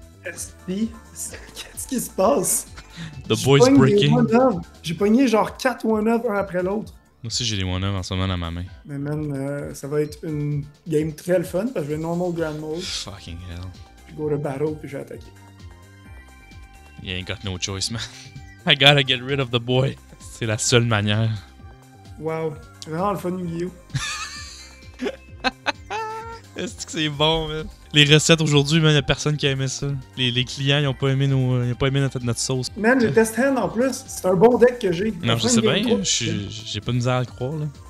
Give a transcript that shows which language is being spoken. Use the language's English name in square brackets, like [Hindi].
[French] SP, qu'est-ce qui se passe? [English] The Boys Breaking. [French] J'ai pogné genre 4 one-up un après l'autre. Moi aussi, j'ai les one-up en ce moment dans ma main. Mais man, ça va être une game très le fun parce que je vais normal grand mode. [English] Fucking hell. [French] Je go to battle puis je vais attaquer. [English] You ain't got no choice, man. I gotta get rid of the boy. [French] C'est la seule manière. Wow. C'est vraiment le fun, Yu-Gi-Oh! Est-ce que c'est bon, man? Les recettes aujourd'hui, man, y'a personne qui a aimé ça. Les clients, ils ont pas aimé notre sauce. Man, j'ai test hand en plus. C'est un bon deck que j'ai. Non, je sais bien, j'ai pas de misère à le croire, là.